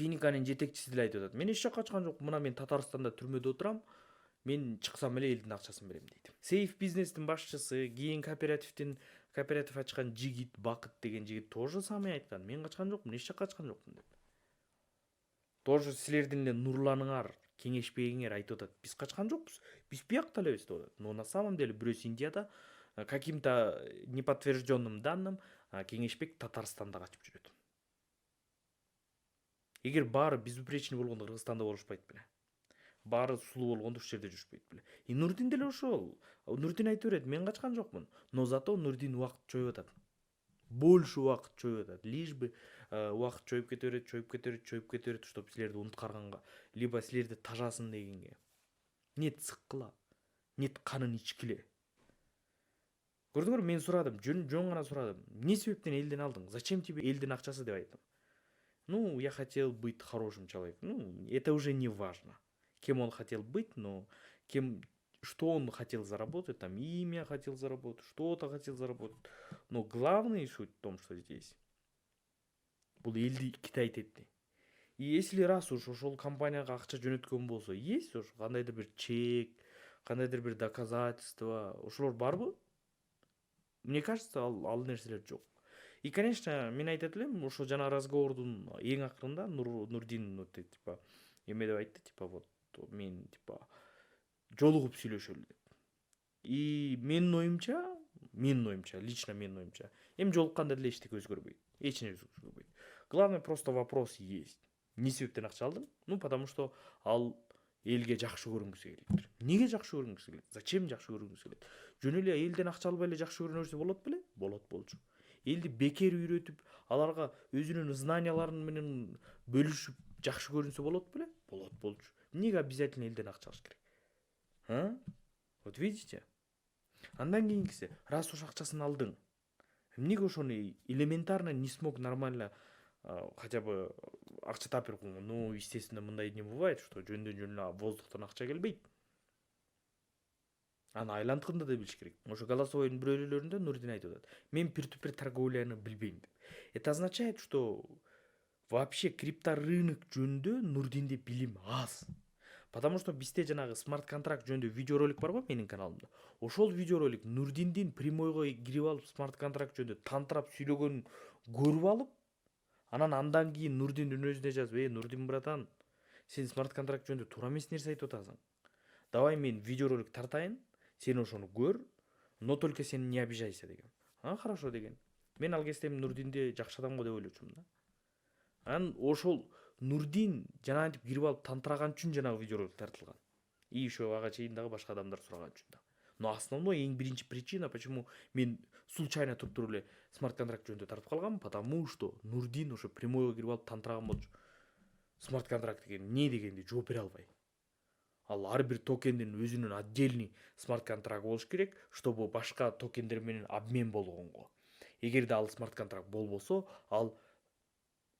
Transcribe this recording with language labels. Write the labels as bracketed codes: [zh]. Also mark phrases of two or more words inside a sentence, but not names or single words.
[ky] Финиканын жетекчиси деле айтып атат, мен эч жакка качкан жокмун, мына мен Татарстанда түрмөдө отурам, мен чыксам эле элдин акчасын берем дейт. Сейф бизнестин башчысы, кийин кооператив ачкан жигит, Бакыт деген жигит тоже самый айткан, мен качкан жокмун, эч жакка качкан жокмун деп. Тоже силердин эле нурланыңар, кеңешпегиңер айтып атат, биз качкан жокпуз, биз биякта элебиз деп атат. [ru] Но на самом деле [ky] бирөөсү Индияда [ru] каким-то неподтвержденным данным [ky] Кеңешбек Татарстанда качып жүрөт. Эгер баары безупречный болгондо Кыргызстанда болушпайт беле. Баары сулуу болгондо ушул жерде жүрүшпөйт беле. Нурдин деле ошол. Нурдин айтып берет, мен качкан жокмун. Но зато Нурдин убакыт чоюп атат. Больше убакыт чоюп атат. [ru] Лишь бы [ky] убакыт чоюп кете берет, чтобы силерди унуткарганга, либо силерди тажасын дегенге. Нет сыккыла, нет канын ичкиле. Көрдүңөр, мен сурадым, жөн гана сурадым. Не себептен элден алдың? [ru] Зачем тебе [ky] элдин акчасы деп айттым. [ru] Ну, я хотел быть хорошим человеком. Ну, это уже не важно. Кем он хотел быть, но что он хотел заработать, там имя хотел заработать, что-то хотел заработать. Но главная суть в том, что здесь [ky] бул элди китайт этти. [ru] И если раз уж [ky] ошол компанияга акча жөнөткөн болсо, [ru] есть уж [ky] кандайдыр бир чек, кандайдыр бир доказательство, ошолор барбы? [ru] Мне кажется, [ky] ал нерселер жок. [ru] И, конечно, [ky] мен айтат элем, ошо жана разговордун эң акырында Нурдин типа эме деп айтты, [ru] типа вот [ky] мен типа жолугуп сүйлөшөлү деп. И менин оюмча, лично менин оюмча, эми жолукканда деле эчтеке өзгөрбөйт. Эч нерсе өзгөрбөйт. [ru] Главное, просто вопрос есть. [ky] Не себептен акча алдың? [ru] Ну, потому что [ky] ал элге жакшы көрүнгүсү келет. Неге жакшы көрүнгүсү келет? Зачем жакшы көрүнгүсү келет? Жөн эле элден акча албай эле жакшы көрүнө берсе болот беле? Болот болчу. Элди бекер үйрөтүп, аларга өзүнүн знанияларын менен бөлүшүп жакшы көрүнсө болот беле? Болот болчу. Неге обязательно элден акча алыш керек? [ru] Вот видите? [ky] Андан кийинкиси, раз уж акчасын алдың, эмнеге ошону элементарно [ru] не смог нормально хотя бы [ky] акча таап берип койгон? [ru] Ну, естественно, [ky] мындай [ru] не бывает, что [ky] жөндөн эле воздухтан акча келбейт. Аны айлантыкында да билиш керек. Ошо голосовойдун бирөөлөрүндө Нурдин айтып атат, мен peer-to-peer торговляны билбейм деп. [ru] Это означает, что вообще крипторынок [ky] жөнүндө Нурдинде билим аз. [ru] Потому что [ky] бизде жанагы смарт-контракт жөнүндө видеоролик бар го менин каналымда. Ошол видеоролик Нурдиндин прямойго кирип алып смарт-контракт жөнүндө тантырап сүйлөгөнүн көрүп алып, андан кийин Нурдиндин өзүнө жазып, Нурдин братан, сен смарт-контракт жөнүндө туура эмес нерсе айтып атасың. Давай мен видеоролик тартайын, сен ошону көр, [ru] но только сен не обижайся деген. [ky] Хорошо деген. Мен ал кезде Нурдинди жакшы адам го деп ойлочумун да. Ошол Нурдин жанагынтип кирип алып тантыраган үчүн жанагы видеоролик тартылган. [ru] И еще [ky] ага чейин дагы башка адамдар сураган үчүн да. [ru] Но основной [ky] эң биринчи [ru] причина, почему [ky] мен случайно туруп эле смарт-контракт жөнүндө тартып калгам, [ru] потому что [ky] Нурдин ошо прямойго кирип алып тантыраган болчу. Смарт-контракт деген эмне дегенди жооп бере албай. Ал ар бир токендин өзүнүн отдельный смарт-контракт болуш керек, чтобы башка токендер менен обмен болгонго. Эгерде ал смарт-контракт болбосо, ал токен эмес.